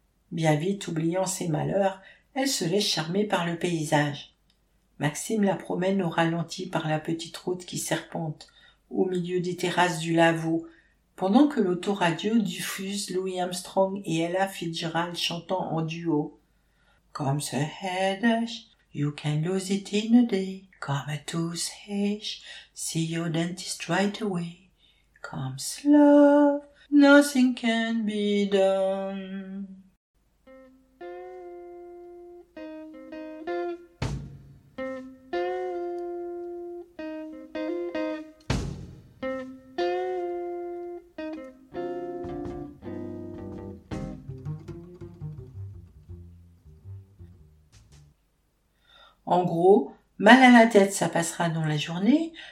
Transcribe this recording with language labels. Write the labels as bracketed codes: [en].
[fr] Bien vite, oubliant ses malheurs, elle se laisse charmer par le paysage. Maxime la promène au ralenti par la petite route qui serpente au milieu des terrasses du Lavaux, pendant que l'autoradio diffuse Louis Armstrong et Ella Fitzgerald chantant en duo. [en] « Come the headache, you can lose it in a day. Come a toothache, see your dentist right away. Come love, nothing can be done. [fr] » En gros, mal à la tête, ça passera dans la journée.